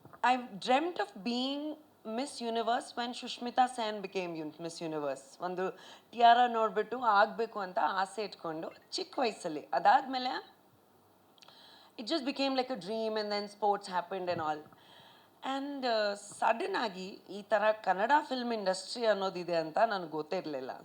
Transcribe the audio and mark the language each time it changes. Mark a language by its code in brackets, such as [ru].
[en] I dreamt of being miss universe when Sushmita Sen became miss universe. [kn] ಒಂದು ಟಿಯಾರ ನೋಡಿಬಿಟ್ಟು ಆಗಬೇಕು ಅಂತ ಆಸೆ ಇಟ್ಕೊಂಡು ಚಿಕ್ಕ ವಯಸ್ಸಲ್ಲಿ. ಅದಾದಮೇಲೆ [en] it just became like a dream, and then sports happened and all. [kn] And sudden ಆಗಿ ಈ ಥರ ಕನ್ನಡ ಫಿಲ್ಮ್ ಇಂಡಸ್ಟ್ರಿ ಅನ್ನೋದಿದೆ ಅಂತ ನನಗೆ ಗೊತ್ತಿರಲಿಲ್ಲ.